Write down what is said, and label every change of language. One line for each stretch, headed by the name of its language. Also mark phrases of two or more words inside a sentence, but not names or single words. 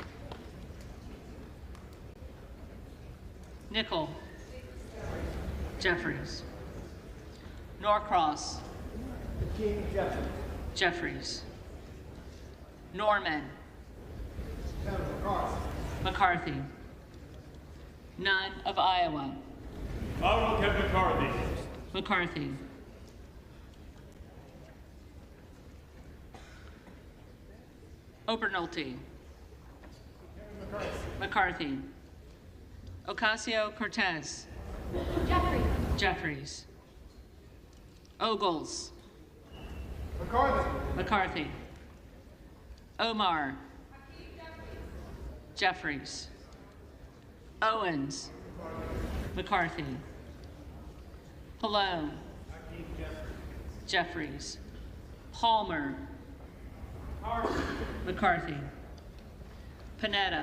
English: Nickel. Jeffries. Norcross. Jeffries. Norman. McCarthy. Nunn of Iowa. Honorable Kevin McCarthy. McCarthy. Obernolte. McCarthy. Ocasio-Cortez. Jeffries. Ogles. McCarthy. Omar. Jeffries. Owens. McCarthy. Pallone. Jeffries. Palmer. McCarthy. Panetta.